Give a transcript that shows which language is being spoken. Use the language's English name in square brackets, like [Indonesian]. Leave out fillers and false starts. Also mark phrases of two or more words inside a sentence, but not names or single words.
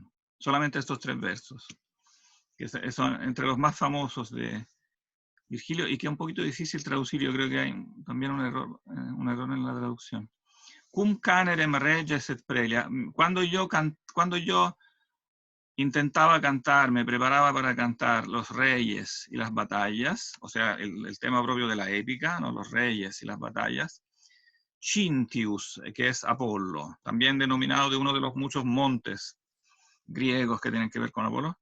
[Spanish] Solamente estos 3 versos, que son entre los más famosos de Virgilio y que es un poquito difícil traducir. Yo creo que hay también un error en la traducción. [Latin] Cum canerem reges et prelia. [Spanish] Cuando yo intentaba cantar, me preparaba para cantar los reyes y las batallas, o sea, el tema propio de la épica, ¿no? Los reyes y las batallas. Cintius, que es Apolo, también denominado de uno de los muchos montes griegos que tienen que ver con Apolo.